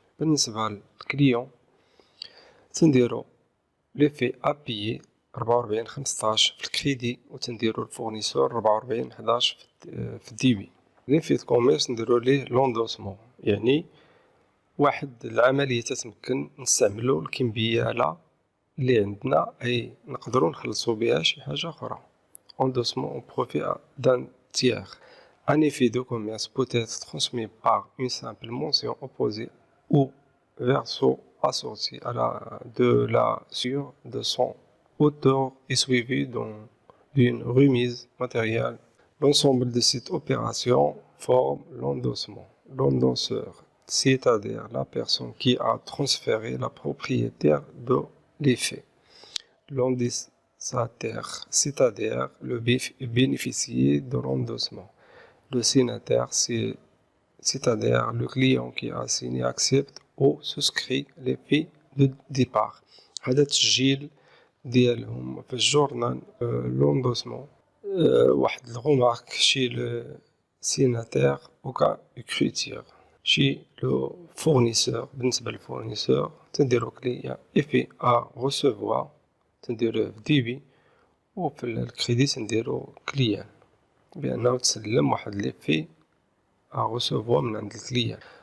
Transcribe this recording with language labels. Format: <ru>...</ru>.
<ar>بالنسبة للكليون تنديرو ليفي ابيي 44-15 في الكريدي، وتنديرو الفورنيسور 44-11 في الديبي. ليفي كوميرس نديرو ليه لوندوسمون، يعني واحد العملية تتمكن نستعملو الكمبيالة اللي عندنا، أي نقدرو نخلصو بها شي حاجة أخرى.</ar> <fr>Endossement au profit d'un tiers. Un effet de commerce peut être transmis par une simple mention opposée ou verso assorti de la sur de son auteur et suivi d'une remise matérielle. L'ensemble de cette opération forme l'endossement. L'endosseur, c'est-à-dire la personne qui a transféré la propriétaire de l'effet. L'endosataire, c'est-à-dire le bénéficiaire de l'endossement. Le signataire, c'est-à-dire le client qui a signé, accepte ou souscrit l'effet de départ.</fr> <ar>هذا التسجيل ديالهم في الجورنال لوندوسمون. واحد الغومارك شي لو سيناتير وكا اكريتير. شي لو فورنيسور، بالنسبة للفورنيسور تنديرو كليان ايفي ا غوسوفوار تنديروه في ديبي، وفي الكريدي تنديرو كليان بأنه تسلم واحد ليفي ا غوسوفوار من عند الكليان.</ar>